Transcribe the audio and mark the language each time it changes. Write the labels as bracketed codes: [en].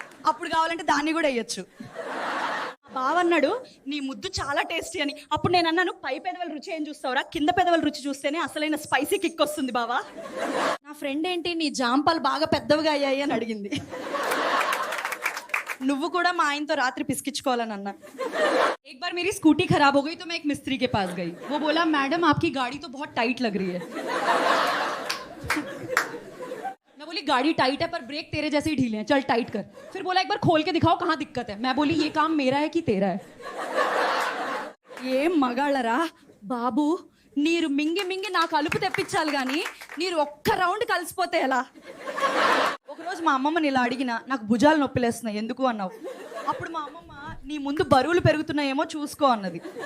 [te] అప్పుడు కావాలంటే దాన్ని కూడా వేయచ్చు. బావ అన్నాడు, నీ ముద్దు చాలా టేస్టీ అని. అప్పుడు నేను అన్నాను, పై పెదవుల రుచి ఏం చూస్తావురా, కింద పెదవుల రుచి చూస్తేనే అసలైన స్పైసీ కిక్ వస్తుంది బావా. నా ఫ్రెండ్ ఏంటి నీ జాంపాలు బాగా పెద్దవిగా అయ్యాయి అని అడిగింది. నువ్వు కూడా మా ఆయనతో రాత్రి పిసికించుకోవాలని అన్నా. [hi] एक बार मेरी स्कूटी खराब हो गई तो मैं एक मिस्त्री के पास गई. वो बोला मैडम आपकी गाड़ी तो बहुत टाइट लग रही है. मैं बोली गाड़ी टाइट है पर ब्रेक तेरे जैसे ही ढीले हैं, चल टाइट कर. फिर बोला एक बार खोल के दिखाओ कहाँ दिक्कत है. मैं बोली ये काम मेरा है कि तेरा है. ये [te] మగాళ్ళరా బాబు, నీరు మింగి మింగి నాకు అలుపు తెప్పించాలి కానీ నీరు ఒక్క రౌండ్ కలిసిపోతే ఎలా? ఒకరోజు మా అమ్మమ్మని ఇలా అడిగిన, నాకు భుజాలు నొప్పిలేస్తున్నాయి ఎందుకు అన్నావు. అప్పుడు మా అమ్మమ్మ, నీ ముందు బరువులు పెరుగుతున్నాయేమో చూసుకో అన్నది.